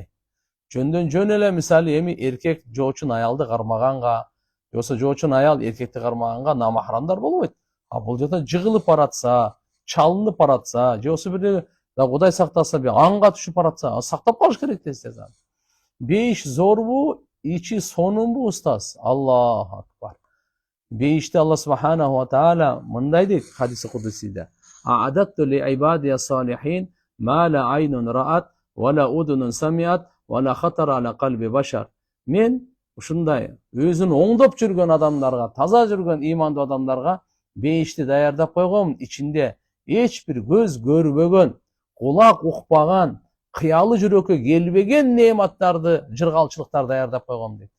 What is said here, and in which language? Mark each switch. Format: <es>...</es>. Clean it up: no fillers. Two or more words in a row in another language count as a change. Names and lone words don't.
<ky>Жөндөн жөн эле мисалы эми эркек жоочун аялды кармаганга, жоксо жоочун аял эркекти кармаганга намахрамдар болбойт. А бул жерде жыгылып баратса, чалынып баратса, же болсо бир Кудай сактаса бир анга түшүп баратса, сактап калыш керек тез. Бейиш зорбу, ичи сонунбу устаз?</ky> <ar>الله أكبر.</ar> <ky>Бейиште Аллах</ky> <ar>سبحانه وتعالى</ar> <ky>мындай дейт хадиси кудусиде.</ky> <ar>أعددت لعبادي الصالحين ما لا عين رأت ولا أذن سمعت ولا خطر على قلب بشر.</ar> <ky>Мен ушундай өзүн оңдоп жүргөн адамдарга, таза жүргөн имандуу адамдарга бейишти даярдап койгом. Ичинде эч бир көз көрбөгөн, кулак укпаган, кыялы жүрөккө келбеген неаматтарды, жыргалчылыктарды даярдап койгом дейт.</ky>